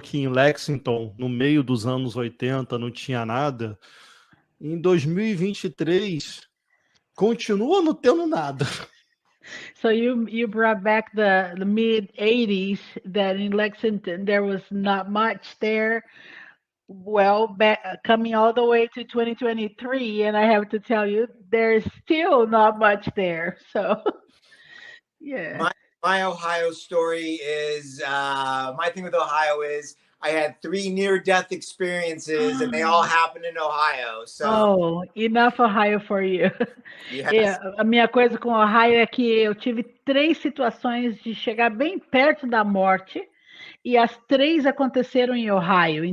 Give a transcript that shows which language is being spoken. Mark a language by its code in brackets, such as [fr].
[pt] que em Lexington, no meio dos anos 80, não tinha nada. Em 2023, continua não tendo nada. [en] So you brought back the mid 80s that in Lexington there was not much there. Well, coming all the way to 2023, and I have to tell you, there's still not much there. So, yeah. My Ohio story is my thing with Ohio is I had 3 near-death experiences, and they all happened in Ohio. So, oh, enough Ohio for you. yes. [pt] A minha coisa com Ohio é que eu tive 3 situações de chegar bem perto da morte e as 3 aconteceram em Ohio.